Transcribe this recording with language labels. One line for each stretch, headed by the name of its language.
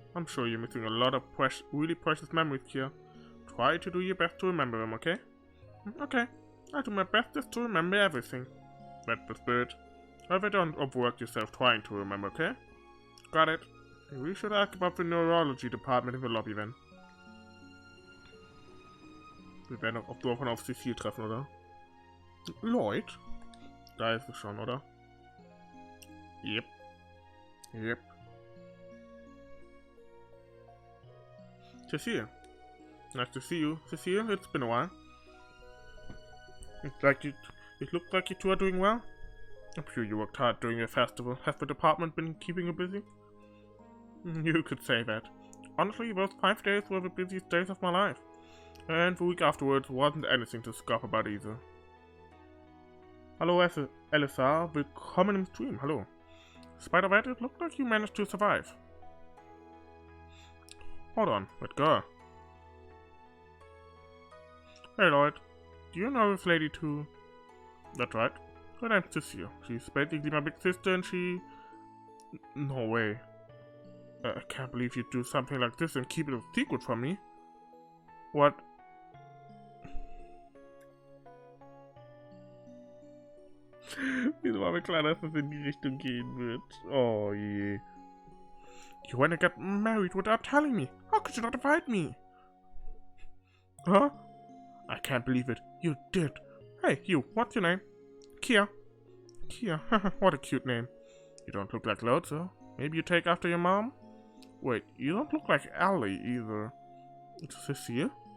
English: I'm sure you're missing a lot of really precious memories, KeA. Try to do your best to remember them, okay? Okay. I'll do my best just to remember everything. That's the spirit. However, don't overwork yourself trying to remember, okay? Got it. We should ask about the neurology department in the lobby then.
German: Wir werden auch davon auf Cecile treffen, oder? Lloyd? Da ist es schon, oder?
English: Yep. Yep. Cecile. Nice to see you. Cecile, it's been a while. It looks like you two are doing well. I'm sure you worked hard during your festival. Has the department been keeping you busy? You could say that. Honestly, those 5 days were the busiest days of my life. And the week afterwards wasn't anything to scoff about either.
German: Hallo Elisa, willkommen im Stream, hallo.
English: Despite of that, it looked like you managed to survive. Hold on, that girl. Hey Lloyd, do you know this lady too? That's right, her name's Cecile. She's basically my big sister and she... No way. I can't believe you'd do something like this and keep it a secret from me. What?
German: Wieso war mir klar, dass es in die Richtung gehen wird? Oh je.
English: You went and got married without telling me. How could you not invite me? Huh? I can't believe it. You did. Hey, you, what's your name? KeA. KeA, what a cute name. You don't look like Lloyd, so maybe you take after your mom? Wait, you don't look like Elie either. Cecile?